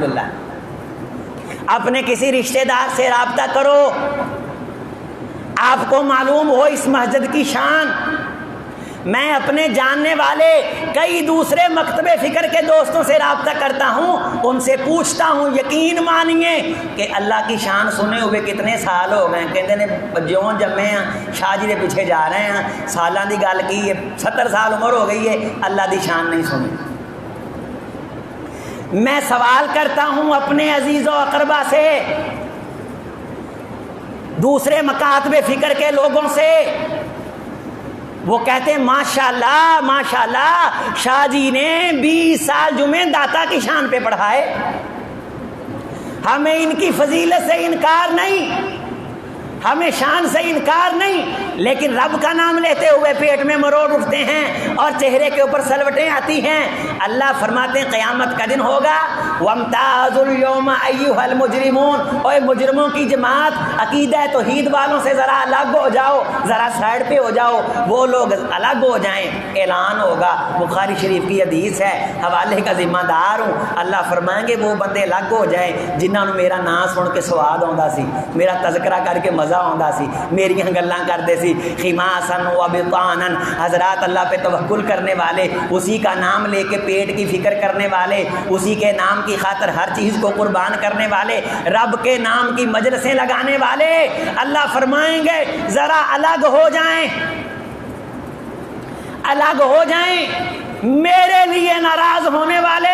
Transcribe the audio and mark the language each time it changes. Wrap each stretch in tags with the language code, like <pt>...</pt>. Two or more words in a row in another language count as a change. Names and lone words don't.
<ur>الحمدللہ اپنے کسی رشتہ دار سے رابطہ کرو، آپ کو معلوم ہو اس مسجد کی شان، میں اپنے جاننے والے کئی دوسرے مکتب فکر کے دوستوں سے رابطہ کرتا ہوں، ان سے پوچھتا ہوں، یقین مانیے کہ اللہ کی شان سنے ہوئے کتنے سال ہو گئے، کہتے ہیں</ur> <pa>جوں جمے ہیں شاہ جی دے پیچھے جا رہے ہیں، سالاں دی گل کی ہے، 70 سال عمر ہو گئی ہے، اللہ دی شان نہیں سنی۔</pa> <ur>میں سوال کرتا ہوں اپنے عزیز و اقربا سے، دوسرے مکاتب فکر کے لوگوں سے، وہ کہتے ہیں ماشاءاللہ ماشاءاللہ شاہ جی نے 20 سال جمعے داتا کی شان پہ پڑھائے، ہمیں ان کی فضیلت سے انکار نہیں، ہمیں شان سے انکار نہیں، لیکن رب کا نام لیتے ہوئے پیٹ میں مروڑ اٹھتے ہیں اور چہرے کے اوپر سلوٹیں آتی ہیں۔ اللہ فرماتے ہیں قیامت کا دن ہوگا،</ur> <ar>وَامْتَازُوا الْيَوْمَ أَيُّهَا الْمُجْرِمُونَ،</ar> <ur>اوے مجرموں کی جماعت، عقیدہ توحید والوں سے ذرا الگ ہو جاؤ، ذرا سائڈ پہ ہو جاؤ، وہ لوگ الگ ہو جائیں، اعلان ہوگا۔ بخاری شریف کی حدیث ہے، حوالے کا ذمہ دار ہوں، اللہ فرمائیں گے وہ بندے الگ ہو جائیں جنہوں نے میرا نام سن کے</ur> <pa>سواد آتا سی،</pa> <ur>میرا تذکرہ کر کے مزہ آتا سی، میری گلاں کرتے سی،</ur> <ar>خماسن و بطانن،</ar> <ur>حضرات اللہ پہ توکل کرنے والے، اسی کا نام لے کے پیٹ کی فکر کرنے والے، اسی کے نام کی خاطر ہر چیز کو قربان کرنے والے، رب کے نام کی مجلسیں لگانے والے، اللہ فرمائیں گے ذرا الگ ہو جائیں، الگ ہو جائیں، میرے لیے ناراض ہونے والے۔</ur>